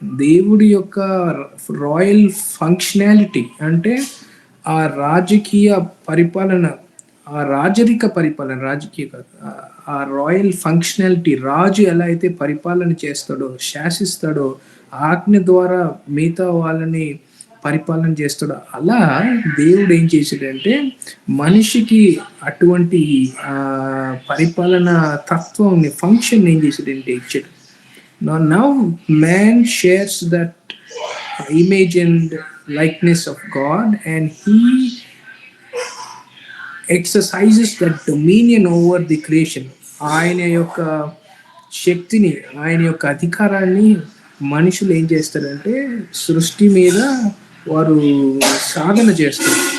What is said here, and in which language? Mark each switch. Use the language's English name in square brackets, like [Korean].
[Telugu] దేవుడి యొక్క royal functionality, అంటే ఆ రాజకీయ పరిపాలన, ఆ రాజరిక పరిపాలన, రాజకీయ కాదు, ఆ రాయల్ ఫంక్షనాలిటీ, రాజు ఎలా అయితే పరిపాలన చేస్తాడో, శాసిస్తాడో, ఆజ్ఞ ద్వారా మిగతా వాళ్ళని పరిపాలన చేస్తాడో అలా దేవుడు ఏం చేశాడంటే మనిషికి అటువంటి పరిపాలన తత్వం ఫంక్షన్ ఏం చేశాడంటే ఇచ్చాడు. [English] Now man shares that image and likeness of God, and he exercises that dominion over the creation. [Telugu] ఆయన యొక్క శక్తిని, ఆయన యొక్క అధికారాన్ని మనుషులు ఏం చేస్తారంటే సృష్టి మీద వారు సాధన చేస్తారు.